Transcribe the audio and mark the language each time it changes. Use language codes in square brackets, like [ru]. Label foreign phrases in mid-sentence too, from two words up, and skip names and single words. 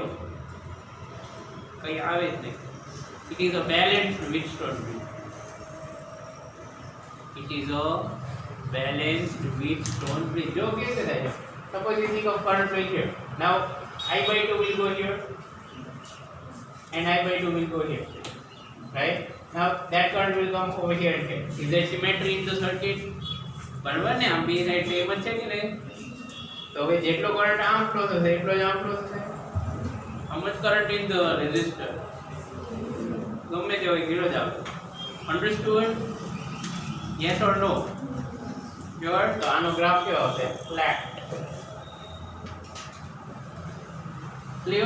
[gu] કઈ આવે જ નહીં. [en] It is a balanced Wheatstone bridge. It is a balanced Wheatstone bridge. [gu] જો કેવી રીતે થાય છે? [en] Suppose you think of current flowing here. Now I/2 will go here and I/2 will go here. Right? Now that current will come over here and here. Is there symmetry in the circuit? [gu] બરાબર ને? આમ બે સાઈડ સેમ જ છે કે નહીં? તો હવે જેટલો કરંટ આમ ફ્લો થશે એટલો જ આમ ફ્લો થશે. [en] How much current in the resistor? [gu] ગમે તે હોય ગીરો જ આવે. [en] Understood? Yes or no? Sure? [gu] તો આનો ગ્રાફ કેવો હશે? [en] Flat. Clear?